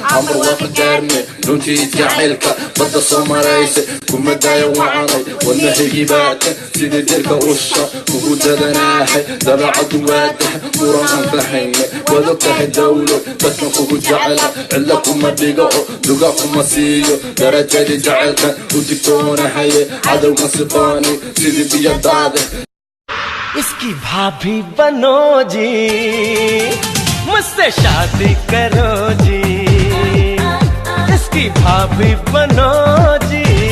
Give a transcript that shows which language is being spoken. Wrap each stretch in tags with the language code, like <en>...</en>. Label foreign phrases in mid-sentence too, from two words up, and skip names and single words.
<so>amar waa qadaarne, runtii jacaylka, badda soo marayse, kuma daayo wacanay, wadnahaygi baata, sidii dirka usha, kugu dadanaahay, dabeecadu waa tahay, muran aan fahayne, waad og tahay dawlo, dadkan kugu jecela, cidla kuma dhigo, oo duga kuma siiyo, darajadii jacaylkan u digtoonahaye, cadowgan siqooni, sidii biyo daade.</so> <hi>इसकी भाभी बनो जी, मुझसे शादी करो जी। इसकी भाभी बनो जी,</hi>